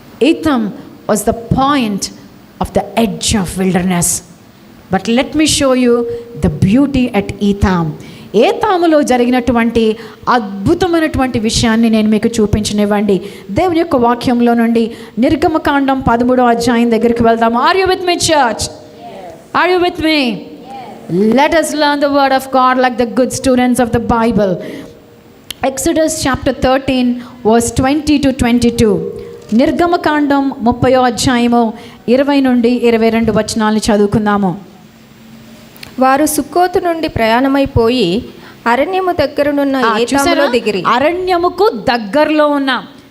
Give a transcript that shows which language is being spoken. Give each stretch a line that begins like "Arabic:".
English: Etham was the point of the edge of wilderness. But let me show you the beauty at Etham.
Telugu: ఏతాములో జరిగినటువంటి అద్భుతమైనటువంటి విషయాన్ని నేను మీకు చూపించనివ్వండి. దేవుని యొక్క వాక్యంలో నుండి నిర్గమకాండం 13వ అధ్యాయం దగ్గరికి వెళ్దాము.
English: Are you with me church? Are you with me? Let us learn the word of God like the good students of the Bible. Exodus chapter 13 verse 20 to 22.
Telugu: నిర్గమకాండం 30వ అధ్యాయము 20 నుండి 22 వచనాలను చదువుకుందాము. వారు సుక్కోతు నుండి ప్రయాణమైపోయి అరణ్యము దగ్గరనున్న ఏతాములో దిగిరి. అరణ్యముకు దగ్గరలో ఉన్నాం.